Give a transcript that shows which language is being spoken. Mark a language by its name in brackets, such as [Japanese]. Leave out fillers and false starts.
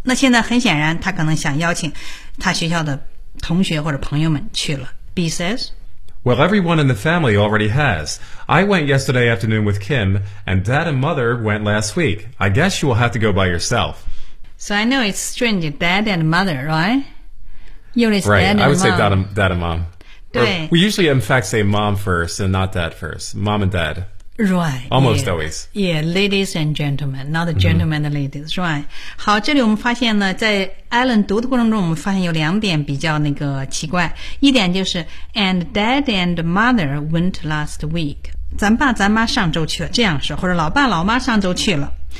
[Chinese] 那现在很显然，他可能想邀请他学校的同学或者朋友们去了。 [English] B says, Well, everyone in the family already has. I went yesterday afternoon with Kim, and Dad and Mother went last week. I guess you will have to go by yourself. So I know it's strange, Dad and Mother, right? Right, I would say dad and mom. [Chinese] 对 [English] We usually, in fact, say mom first and not dad first. Mom and dad. Right. Almost always. Yeah, ladies and gentlemen, not gentlemen and ladies, right. [Chinese] 好，这里我们发现呢，在 Alan 读的过程中，我们发现有两点比较那个奇怪。一点就是 [English] and dad and mother went last week. [Chinese] 咱爸咱妈上周去了，这样说，或者老爸老妈上周去了。